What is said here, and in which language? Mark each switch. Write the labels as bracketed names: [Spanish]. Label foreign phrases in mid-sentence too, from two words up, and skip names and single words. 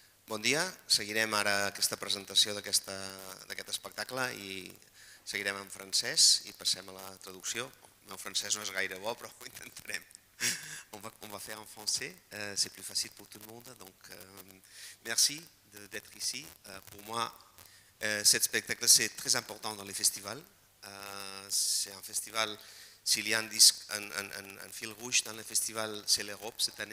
[Catalan] Bon dia, seguirem ara aquesta presentació d'aquest espectacle i seguirem en francès i passem a la traducció. El meu francès no és gaire bo, però ho intentarem. [French] On va faire en français, c'est plus facile pour tout le monde. Donc, merci d'être ici. Pour moi, cet spectacle, c'est très important dans les festivals. C'est un festival, s'il y a un fil rouge dans le festival, c'est l'Europe cette année.